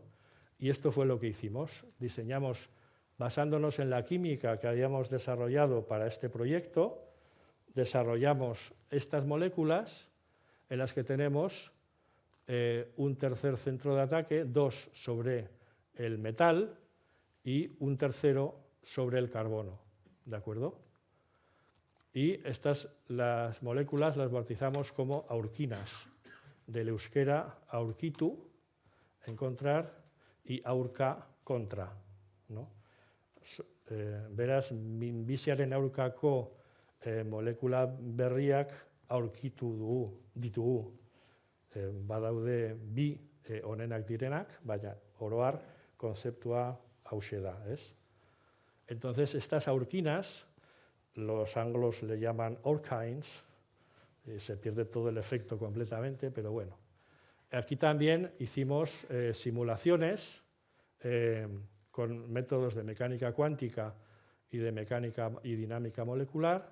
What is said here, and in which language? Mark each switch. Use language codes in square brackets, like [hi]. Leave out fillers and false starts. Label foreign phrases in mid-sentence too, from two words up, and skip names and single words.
[es] Y esto fue lo que hicimos. Diseñamos, basándonos en la química que habíamos desarrollado para este proyecto, desarrollamos estas moléculas en las que tenemos un tercer centro de ataque, 2 sobre el metal y un tercero sobre el carbono, ¿de acuerdo? Y las moléculas las bautizamos como aurquinas, del euskera aurkitu, encontrar, y aurka, contra, ¿no? [eu] Beraz, minbiziaren aurkako molekula berriak aurkitu ditugu. Badaude bi onenak direnak, baina oro har konzeptua hauxe da, [es] ¿es? Entonces, estas aurquinas, los anglos le llaman orchines, se pierde todo el efecto completamente, pero bueno. Aquí también hicimos simulaciones con métodos de mecánica cuántica y de mecánica y dinámica molecular.